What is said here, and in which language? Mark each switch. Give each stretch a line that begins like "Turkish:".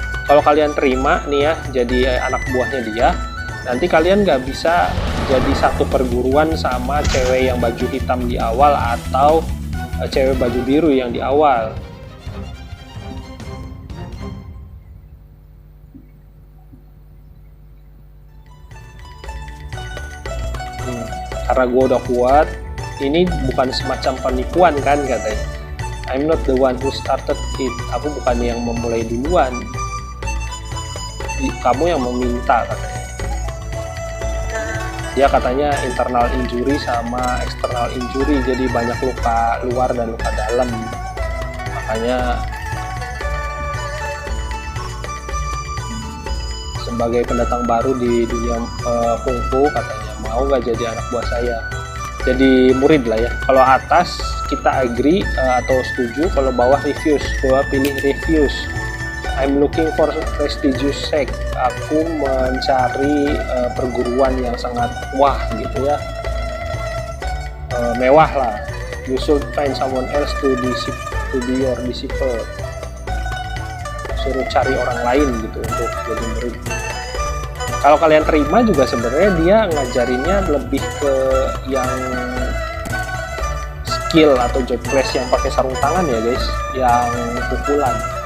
Indonesian: Kalau kalian terima nih ya jadi anak buahnya dia, nanti kalian nggak bisa jadi satu perguruan sama cewek yang baju hitam di awal atau cewek baju biru yang di awal. Karena gue udah kuat, ini bukan semacam penipuan kan katanya.
English: I'm not the one who started it.
Indonesian: Aku bukan yang memulai duluan. Kamu yang meminta katanya. Dia katanya internal injury sama external injury, jadi banyak luka luar dan luka dalam. Makanya sebagai pendatang baru di dunia kungfu katanya, mau nggak jadi anak buah saya, jadi murid lah ya. Kalau atas kita agree atau setuju, kalau bawah refuse. Bawah pilih refuse.
English: I'm looking for prestigious sect.
Indonesian: Aku mencari perguruan yang sangat wah gitu ya, mewah lah.
English: You should find someone else to be your disciple.
Indonesian: Suruh cari orang lain gitu untuk jadi murid. Kalau kalian terima juga sebenarnya dia ngajarinnya lebih ke yang skill atau job class yang pakai sarung tangan ya guys, yang pukulan.